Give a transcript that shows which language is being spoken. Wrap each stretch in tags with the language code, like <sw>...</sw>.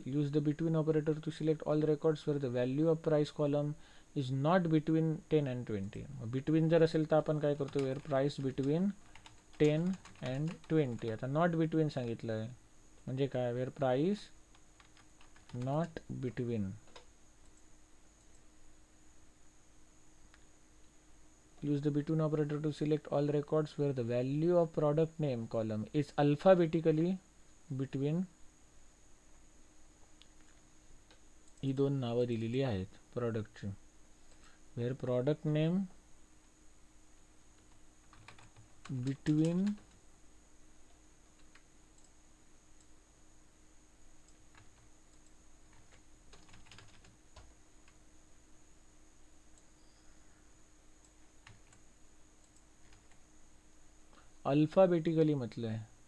<en>Use the between operator to select all records where the value of price column is not between 10 and 20.</en> <mr>Between जर असेल तर आपण काय करतो,</mr> <en>Where price between 10 and 20.</en> <mr>आता not between सांगितलं आहे, म्हणजे काय,</mr> <en>Where price not between. Use the between operator to select all records where the value of product name column is alphabetically between.</en> <mr>ही दोन नावं दिलेली आहेत प्रॉडक्टची.</mr> <en>where product name between</en> <mr>alphabetically म्हटलं आहे,</mr>